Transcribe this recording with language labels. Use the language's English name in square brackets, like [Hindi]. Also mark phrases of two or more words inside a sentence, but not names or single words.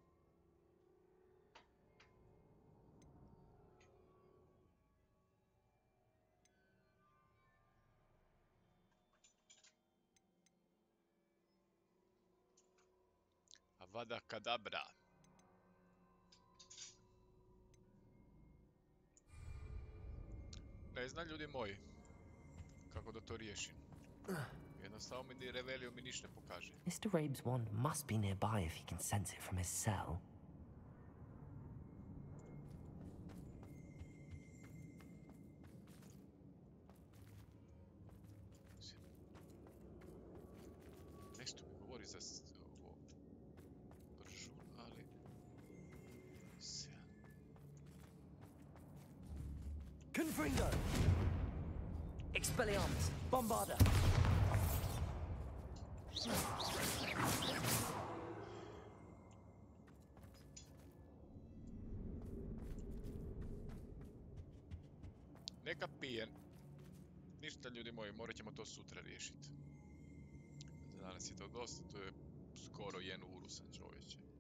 [Croatian] Avada Kedavra. Ne znam ljudi moji kako da to riješim. Jednostavno mi ni Revelio mi ništa ne pokaže. [English] Mr. Rabe's wand must be nearby if he can sense it from his cell. [Croatian] Nešto mi govori za ovo bržun, ali... Confringo! Expelliarmus! Bombarda! Neka pijem. Ništa ljudi moji, morat ćemo to sutra riješiti. Danas je to dosta, to je skoro 1 uru sam čovječe.